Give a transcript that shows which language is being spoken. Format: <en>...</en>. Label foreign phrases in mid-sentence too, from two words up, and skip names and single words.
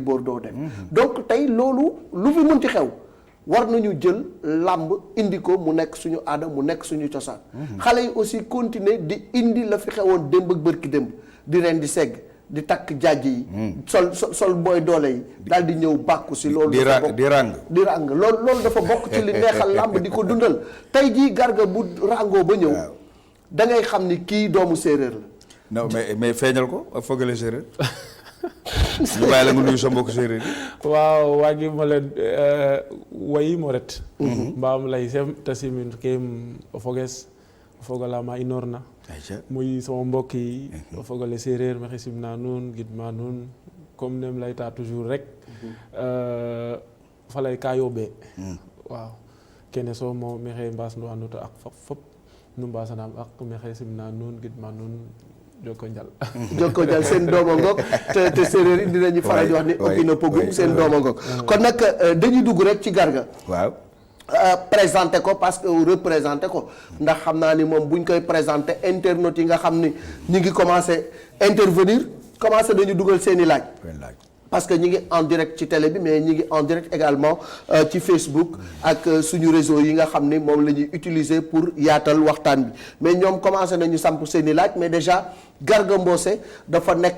<wo>Bordeaux def donc tey loolu lu fi mënti xew war nañu jël làmb indi ko mu nekk suñu aada mu nekk suñu cosaan xale yi</wo> <fr>aussi continuer</fr> <wo>di indi la fi xewoon démb ak bërki démb di ren di segg di takk jaaj yi sol booy doole yi daal di ñëw bàkku si loolu di ràng loolu dafa bokk ci li neexal làmb di ko dundal tey jii Garga bu ràngoo ba ñëw da ngay xam ni kii doomu séeréer la</wo> <fr>non mais</fr> <wo>feeñal ko fogale séeréer ñu bàyyi la nga nuyu sa mbokk séeréer yi</wo> <srr>waaw waagi mo leen wayi mo ret mbaam lay sem tasimin kem o foges o fogalama inorna</srr> <wo>muy sama mbokk yi</wo> <srr>o fogale séeréer maxey simna nuun gidma nuun comme nem layta toujours rek falay ka yooɓee waaw kene so mo maxey mbaasnuwa nuta ak fop nu mbaasanaam ak maxey simna nuun gidma nuun Jokko Njal</srr> <wo>seen dooma ngoog te séeréer indi nañu faral di wax ni ëppi na pogum seen dooma ngoog kon nag dañuy dugg rek ci Garga waaw présenté ko</wo> <fr>parce que représenté</fr> <wo>ko ndax xam naa ni moom buñ koy présenté internautes yi nga xam ni ñi ngi</wo> <fr>commencé intervenir commencé</fr> <wo>dañu dugal seen i laaj</wo> <fr>parce que</fr> <wo>ñi ngi</wo> <fr>en direct</fr> <wo>ci télé bi mais ñi ngi</wo> <fr>en direct également</fr> <wo>ci Facebook ak suñu réseau yi nga xam ni moom la ñuy utiliser pour yaatal waxtaan bi mais ñoom commencé nañu samp seen i laaj</wo> <fr>mais déjà</fr> <wo>Garga Mbossé dafa nekk</wo>